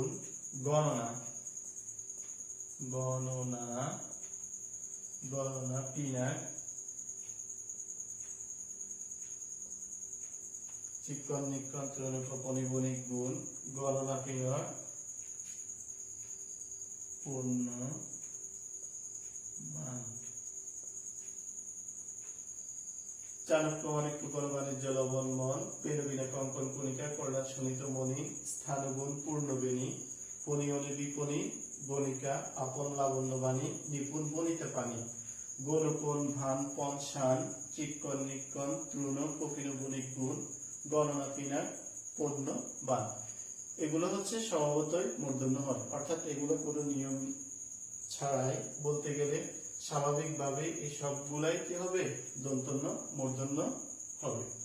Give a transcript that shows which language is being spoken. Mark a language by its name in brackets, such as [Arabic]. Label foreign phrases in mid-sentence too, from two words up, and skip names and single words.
[Bangla] গণনা, গণনা, গণনা পিনাক, চিক্কণ নিক্কণ তৃণ কফনি বণিক গুণ, গণনা পিনাক পূর্ণ মান। চাণক্য মাণিক্য কর বাণিজ্য লবণ মন, পেনবিনা কঙ্কন কণিকা করলাৎ শোণিত মণি, স্থানগুণ পূর্ণবেণী, ফণিয়নি বিপণী গণিকা, আপন লাবণ্য বাণী, নিপুণ বনিতা পানি, গুণগুণ ভান পন শান, চিক্কণ নিক্কণ তৃণ কফিন বণিক গুণ, গণনা পিনাক পূর্ণ বান। এগুলো হচ্ছে স্বভাবতই মূর্ধন্য হয়, অর্থাৎ এগুলো কোনো নিয়ম ছাড়াই বলতে গেলে স্বাভাবিকভাবে এই সবগুলাই কি হবে, দন্তন্য মূর্ধন্য হবে।